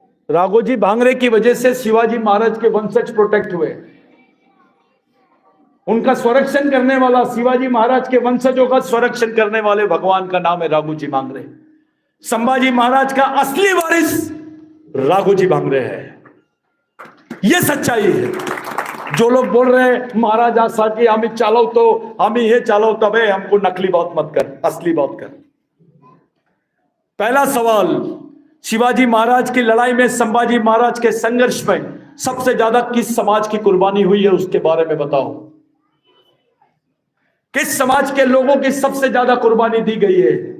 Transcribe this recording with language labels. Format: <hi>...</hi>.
<hi>राघोजी भांगरे की वजह से शिवाजी महाराज के वंशज प्रोटेक्ट हुए। उनका संरक्षण करने वाला, शिवाजी महाराज के वंशजों का संरक्षण करने वाले भगवान का नाम है राघोजी भांगरे। संभाजी महाराज का असली वारिस राघोजी भांगरे है। यह सच्चाई है। जो लोग बोल रहे हैं</hi> <mr>महाराजासाठी आम्ही चालवतो, आम्ही हे चालवतो,</mr> <hi>बे हमको नकली बात मत कर, असली बात कर। पहला सवाल, शिवाजी महाराज की लड़ाई में, संभाजी महाराज के संघर्ष में सबसे ज्यादा किस समाज की कुर्बानी हुई है उसके बारे में बताओ। किस समाज के लोगों की सबसे ज्यादा कुर्बानी दी गई है?</hi>